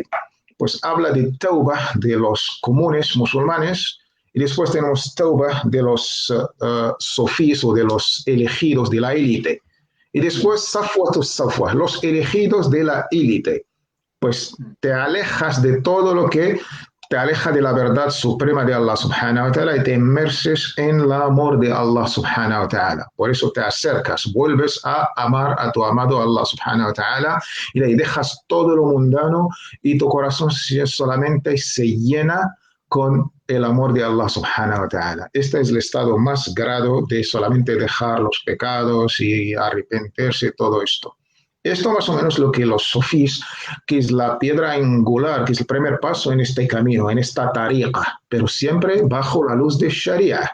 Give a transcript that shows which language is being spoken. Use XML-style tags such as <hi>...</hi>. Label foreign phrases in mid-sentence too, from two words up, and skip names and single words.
<es>Pues habla de tauba de los comunes musulmanes y después tenemos tauba de los sofís o de los elegidos de la élite. Y después safwa, los elegidos de la élite. Pues te alejas de todo lo que te aleja de la verdad suprema de Allah</es> <ar>سبحانه وتعالى</ar> <es>y te inmerses en el amor de Allah</es> <ar>سبحانه وتعالى.</ar> <es>Por eso te acercas, vuelves a amar a tu amado Allah</es> <ar>سبحانه وتعالى</ar> <es>y de ahí dejas todo lo mundano y tu corazón solamente se llena con el amor de Allah</es> <ar>سبحانه وتعالى.</ar> <es>Este es el estado más grado de solamente dejar los pecados y arrepentirse, todo esto. Esto más o menos lo que los sofís, que es la piedra angular, que es el primer paso en este camino, en esta tariqa, pero siempre bajo la luz de Sharia.</es>